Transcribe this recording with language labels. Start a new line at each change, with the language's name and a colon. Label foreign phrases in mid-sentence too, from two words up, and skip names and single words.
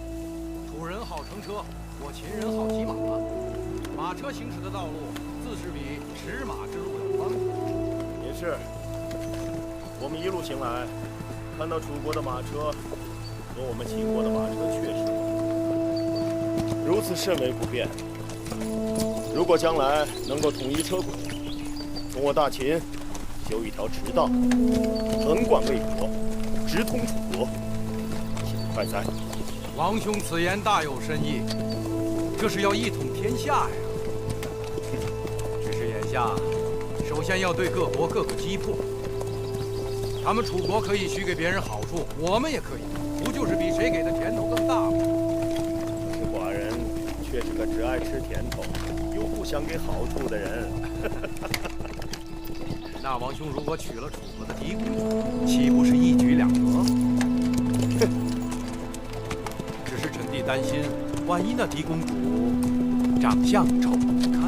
Chinese: 楚人好乘车，我秦人好骑马。马车行驶的道路自是比驰马之路要宽阔。也是，我们一路行来，看到楚国的马车和我们秦国的马车确實如此甚為不便。如果將來能夠統一車軌，從我大秦修一條馳道，橫貫魏國，直通楚國，豈不快哉？王兄此言大有深意，這是要一統天下呀。只是眼下，首先要對各國各個擊破。他們楚國可以許給別人好處，我們也可以，不就是比誰給的甜頭更大嗎？可是寡人卻是個只愛吃甜頭，又不想給好處的人。那王兄如果娶了楚國的嫡公主，豈不是一舉兩得？只是臣弟擔心，萬一那嫡公主長相醜不堪，